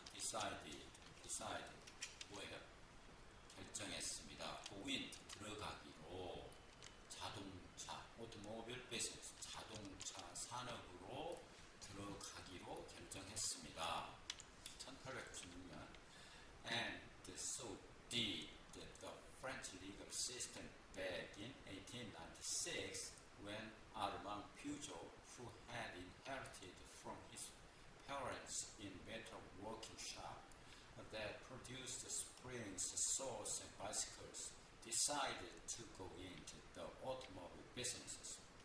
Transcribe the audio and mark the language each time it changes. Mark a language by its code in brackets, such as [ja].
[ko] decided 뭐예요? 결정했습니다. go in 들어가기로 자동차 [en] automobile business [ko] 자동차 산업으로 들어가기로 결정했습니다. [en] 1896년 and so did the French legal system back in 1896 when Armand Pujol, who had inherited from his parents in metal working shop that produced springs, saws, and bicycles, decided to go into the automobile business.